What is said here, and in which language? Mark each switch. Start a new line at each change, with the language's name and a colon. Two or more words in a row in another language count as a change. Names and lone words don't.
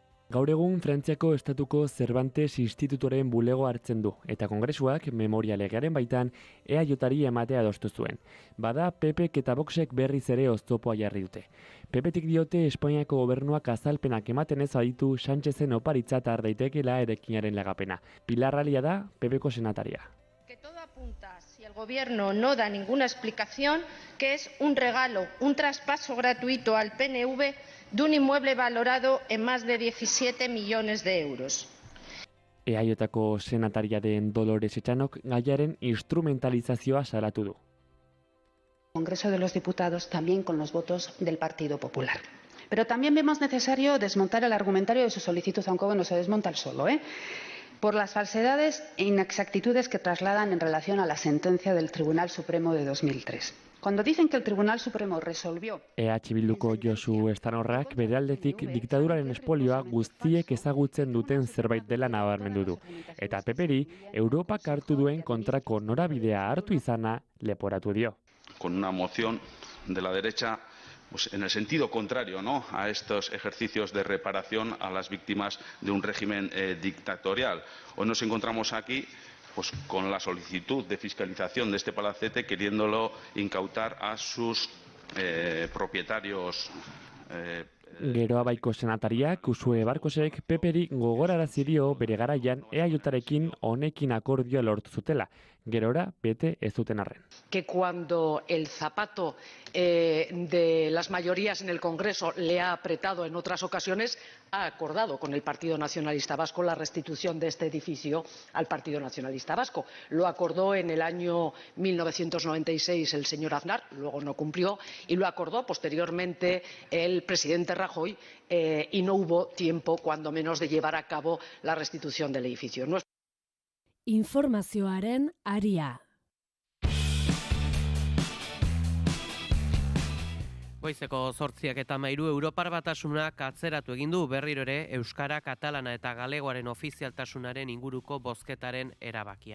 Basque: Gaur egun Frantziako Estatuko Cervantes Institutoren bulego hartzen du, eta Kongresuak memoria legearen baitan EAJari ematea adostu zuen. Bada, PPk eta Voxek berriz ere oztopoa jarri dute. PPtik diote Espainiako gobernuak azalpenak ematen ez aditu Sánchezen oparitzat har daitekeela erekinaren lagapena. Pilar Alia da PPko senataria.
Spanish: Que todo apunta, si el gobierno no da ninguna explicación, que es un regalo, un traspaso gratuito al PNV de un inmueble valorado en más de 17 millones de euros.
Basque: EAJko senataria den Dolores Etxanok gaiaren instrumentalizazioa salatu du.
Spanish: Congreso de los Diputados también con los votos del Partido Popular. Pero también vemos necesario desmontar el argumentario de su solicitud, aunque bueno, se desmonta el solo, por las falsedades e inexactitudes que trasladan en relación a la sentencia del Tribunal Supremo de 2003. Cuando dicen que el Tribunal Supremo resolvió...
Basque: EH Bilduko Josu Estanorrak bere aldetik diktaduraren espolioa guztiek ezagutzen duten zerbait dela nabarmendu du. Eta PPri Europak hartu duen kontrako norabidea hartu izana leporatu dio.
Spanish: Con una moción de la derecha pues en el sentido contrario, ¿no?, a estos ejercicios de reparación a las víctimas de un régimen dictatorial. Hoy nos encontramos aquí pues con la solicitud de fiscalización de este palacete, queriéndolo incautar a sus propietarios.
Basque: Geroa baiko senatariak Usue Barkosek PPri gogorarazi dio bere garaian EAJarekin honekin akordioa lortu zutela. Gerora bete ez duten arren.
Spanish: Que cuando el zapato de las mayorías en el Congreso le ha apretado en otras ocasiones, ha acordado con el Partido Nacionalista Vasco la restitución de este edificio al Partido Nacionalista Vasco. Lo acordó en el año 1996 el señor Aznar, luego no cumplió, y lo acordó posteriormente el presidente Rajoy, y no hubo tiempo, cuando menos, de llevar a cabo la restitución del edificio.
Basque: Informazioaren aria. Goizeko 8:13 Europar Batasunak atzeratu egin du berriro ere euskara, katalana eta galegoaren ofizialtasunaren inguruko bozketaren erabakia.